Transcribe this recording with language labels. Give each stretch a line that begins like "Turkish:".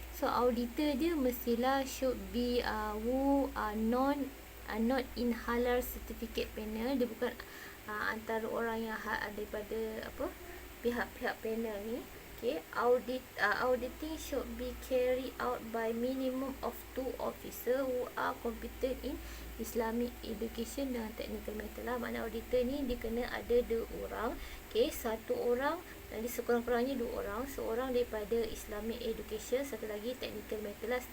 English: So auditor
Malay: dia mestilah
English: should be who are not in halal certificate panel.
Malay: Dia bukan antara orang yang daripada pihak-pihak panel ni.
English: Okay, auditing should be carried out by minimum of 2 officer who are competent in Islamic education dengan technical matter lah.
Malay: Makna auditor ni dia kena ada 2 orang. Okay, 1 orang, jadi sekurang-kurangnya 2 orang, seorang daripada Islamic education, satu lagi technical matter lah.